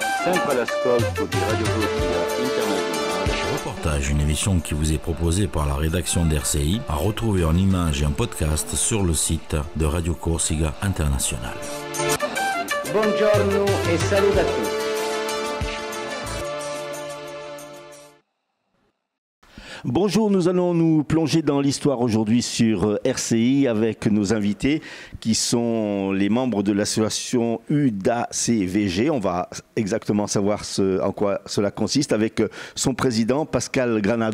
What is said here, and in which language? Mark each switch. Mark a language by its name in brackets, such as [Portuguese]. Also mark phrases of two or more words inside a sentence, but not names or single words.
[Italian] Sempre all'ascolto di Radio Corsica Internazionale. [French] Reportage, une émission qui vous est proposée par la rédaction d'RCI, à retrouver en images et en podcast sur le site de Radio Corsica Internazionale. [Italian] Buongiorno e saluto a tutti. [French] Bonjour, nous allons nous plonger dans l'histoire aujourd'hui sur RCI avec nos invités qui sont les membres de l'association UDACVG. On va exactement savoir en quoi cela consiste avec son président Pascal Granado.